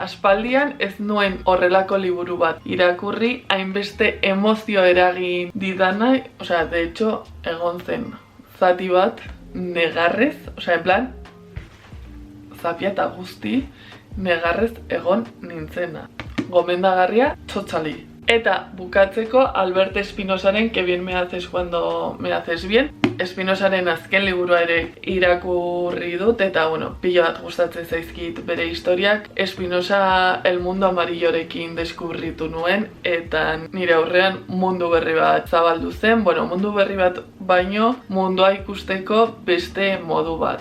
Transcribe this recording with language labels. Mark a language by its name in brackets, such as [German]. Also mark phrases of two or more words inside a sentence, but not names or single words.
[Basque] Aspaldian ez nuen horrelako liburu bat irakurri, hainbeste emozio eragin didana, [Spanish] de hecho, [Basque] egon zen zati bat negarrez, [Spanish] en plan, [Basque] zapia eta guzti negarrez egon nintzena. Gomendagarria, txotxali. Eta bukatzeko Albert Espinosaren Que bien me haces cuando me haces bien. Espinosaren azken liburua ere irakurri dut, eta bueno, pilo bat gustatzen zaizkit bere historiak. Espinosa El Mundo Amarillorekin deskubritu nuen, eta nire aurrean mundu berri bat zabaldu zen. Bueno, mundu berri bat baino mundua ikusteko beste modu bat.